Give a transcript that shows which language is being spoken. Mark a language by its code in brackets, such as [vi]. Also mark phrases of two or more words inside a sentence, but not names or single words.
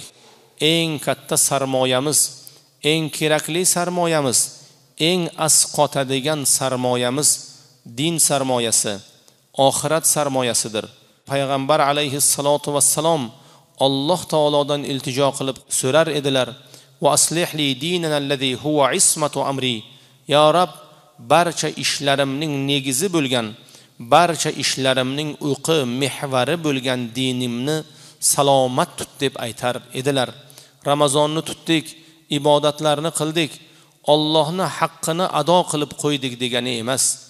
[uz] Eng katta sarmoyamiz, eng kerakli sarmoyamiz, eng asqotadigan sarmoyamiz din sarmoyasi, oxirat sarmoyasidir. Payg'ambar alayhissalatu vassalom Alloh taolodan iltijo qilib so'rar edilar: [ar] "وأصلح لي ديننا الذي هو عصمة أمري." [uz] Ya Rab, barcha ishlarimning negizi bo'lgan, barcha ishlarimning o'qi mehvari bo'lgan dinimni salomat tut deb aytar edilar. Ramazonni tutdik, ibodatlarni qildik, Allohning haqqini ado qilib qo'ydik degani emas.